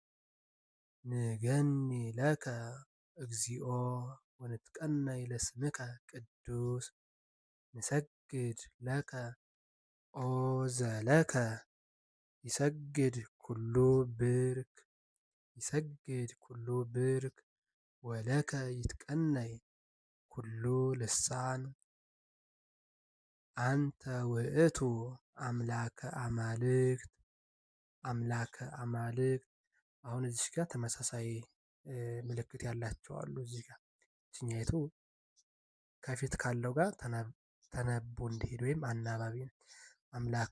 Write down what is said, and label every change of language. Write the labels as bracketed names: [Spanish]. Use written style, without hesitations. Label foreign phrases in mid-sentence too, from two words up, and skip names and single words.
[Geez] ንገኒ ለከ እግዚኦ ወንትቀነይ ለስምከ ቅዱስ ንሰግድ ለከ ኦ ዘለከ ይሰግድ ኩሉ ብርክ ወለከ ይትቀነይ ኩሉ ልሳን አንተ ውእቱ አምላከ አማልክት። [Amharic] አሁን እዚህ ጋር ተመሳሳይ ምልክት ያላቸው አሉ። እዚህ ጋር እችኛይቱ ከፊት ካለው ጋር ተነቦ እንዲሄድ ወይም አናባቢ ነው። አምላከ